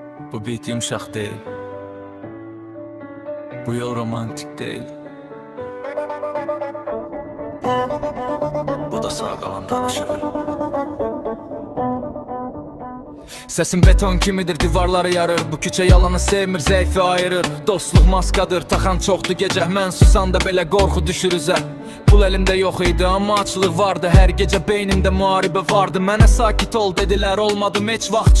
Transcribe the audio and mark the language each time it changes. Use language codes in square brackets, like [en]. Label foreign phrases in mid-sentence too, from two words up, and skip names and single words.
[tr] Bu beat yumuşak değil. Bu yol romantik değil. Bu da sağ kalan danışır. [az] Sesim beton kimidir, divarları yarır. Bu küçe yalanı sevmir, zeyfi ayırır. Dostluq maskadır, taxan çoxdur gecə. Mən susanda belə qorxu düşür üzə. Pul elində yox idi, amma açlıq vardı. Hər gecə beynimdə müharibə vardı. Mənə sakit ol dedilər, olmadım heç vaxt.